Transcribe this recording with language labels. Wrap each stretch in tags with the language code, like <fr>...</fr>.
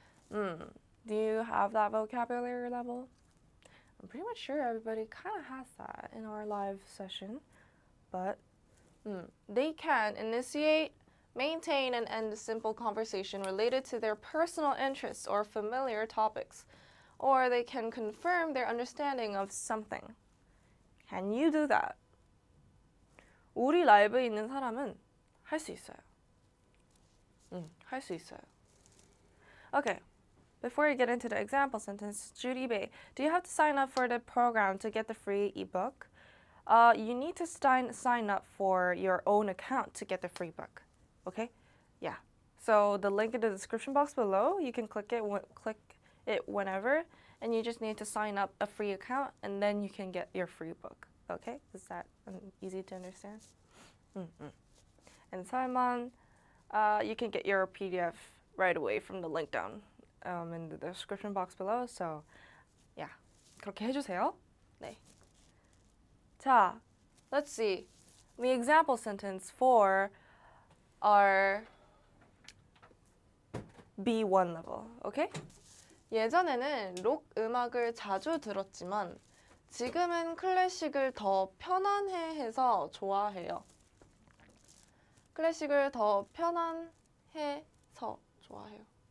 <en>Do you have that vocabulary level? I'm pretty much sure everybody kind of has that in our live session, but they can initiate, maintain, and end a simple conversation related to their personal interests or familiar topics, or they can confirm their understanding of something. Can you do that?</en> <ko>우리 라이브에 있는 사람은 할 수 있어요. 할 수 있어요.</ko> <en>Okay, before you get into the example sentence, Judy Bay, do you have to sign up for the program to get the free ebook? You need to sign up for your own account to get the free book. Okay? Yeah. So the link in the description box below, you can click it whenever, and you just need to sign up a free account, and then you can get your free book. Okay? Is that easy to understand? And Simon, you can get your PDF right away from the link down in the description box below. So, yeah.</en> <ko>그렇게 해주세요. 네.</ko> <en>자, let's see. The example sentence for our B1 level, okay?</en> <ko>예전에는 록 음악을 자주 들었지만 지금은 클래식을 더 편안해해서 좋아해요. 클래식을 더 편안해서 좋아해요.</ko>